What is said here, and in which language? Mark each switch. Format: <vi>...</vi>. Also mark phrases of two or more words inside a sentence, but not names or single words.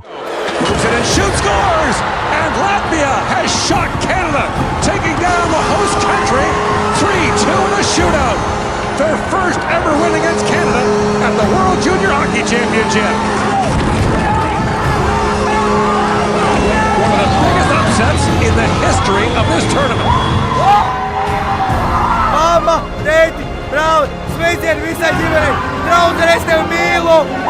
<en>Moves it and shoots, scores! And Latvia has shot Canada, taking down the host country 3-2 in a shootout. Their first ever win against Canada at the World Junior Hockey Championship. One of the biggest upsets in the history of this tournament.</en> <lv>Mama, tēti, brāli, sveicieni visai ģimenei, draudzene, es tevi mīlu!</lv>